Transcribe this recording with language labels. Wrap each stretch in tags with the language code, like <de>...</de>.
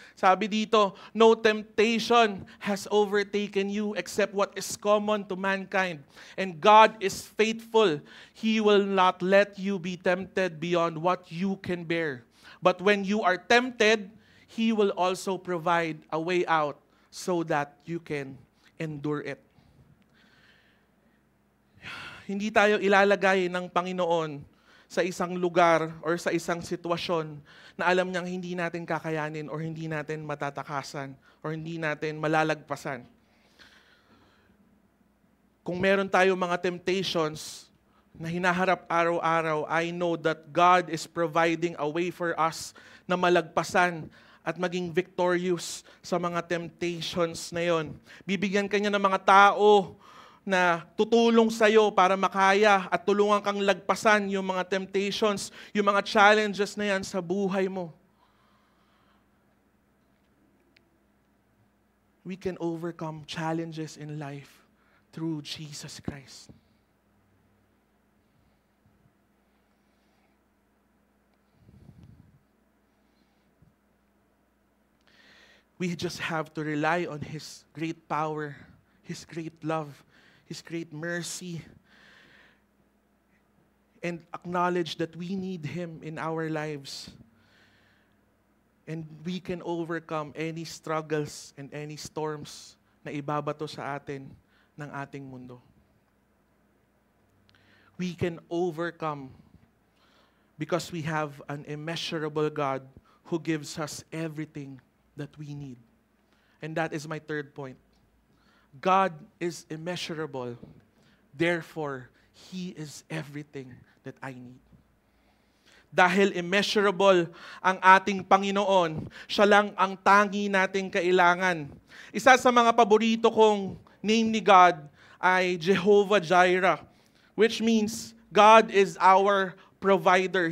<tl>Sabi dito,</tl> <en>no temptation has overtaken you except what is common to mankind. And God is faithful. He will not let you be tempted beyond what you can bear. But when you are tempted, He will also provide a way out so that you can endure it.</en> <tl>Hindi tayo ilalagay ng Panginoon sa isang lugar or sa isang sitwasyon na alam niyang hindi natin kakayanin or hindi natin matatakasan or hindi natin malalagpasan. Kung meron tayo mga temptations na hinaharap araw-araw,</tl> <en>I know that God is providing a way for us</en> <tl>na malagpasan at maging victorious sa mga temptations na yon. Bibigyan ka niya ng mga tao na tutulong sa'yo para makaya at tulungan kang lagpasan yung mga temptations, yung mga challenges na yan sa buhay mo.</tl> <en>We can overcome challenges in life through Jesus Christ. We just have to rely on His great power, His great love, His great mercy, and acknowledge that we need Him in our lives. And we can overcome any struggles and any storms</en> <tl>na ibabato sa atin ng ating mundo.</tl> <en>We can overcome because we have an immeasurable God who gives us everything that we need. And that is my third point. God is immeasurable. Therefore, He is everything that I need.</en> <tl>Dahil immeasurable ang ating Panginoon, siya lang ang tangi nating kailangan. Isa sa mga paborito kong name ni God ay Jehovah Jireh,</tl> <en>which means God is our provider.</en>